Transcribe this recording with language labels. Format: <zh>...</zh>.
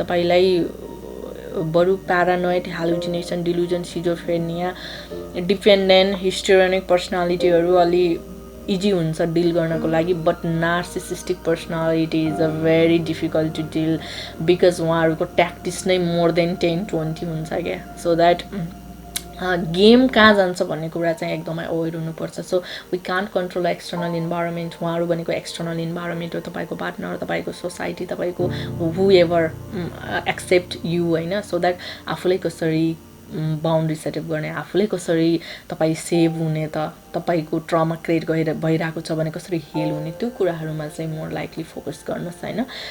<ne>तपाईँलाई बरु paranoid, hallucination, delusion, schizophrenia, dependent, हिस्टेरियोनिक पर्सनालिटीहरू अलि इजी हुन्छ डिल गर्नको लागि,</ne> <en>but narcissistic personality is a very difficult to deal</en> <ne>because उहाँहरूको ट्याक्टिस नै मोर देन 10-20 हुन्छ क्या। सो द्याट गेम कहाँ जान्छ भन्ने कुरा चाहिँ एकदमै अवेर हुनुपर्छ।</ne> <en>So we can't control external environment.</en> <ne>उहाँहरू भनेको एक्सटर्नल इन्भाइरोमेन्ट हो, तपाईँको पार्टनर, तपाईँको सोसाइटी, तपाईँको</ne> <en>whoever accept you</en> <ne>होइन। सो द्याट आफूलाई कसरी बााउन्ड्री सेटअप गर्ने, आफूले कसरी तपाईँ सेभ हुने, त तपाईँको ट्रमा क्रिएट भइरहेको छ भने कसरी हिल हुने, त्यो कुराहरूमा चाहिँ मोर लाइकली फोकस गर्नुहोस् होइन।</ne>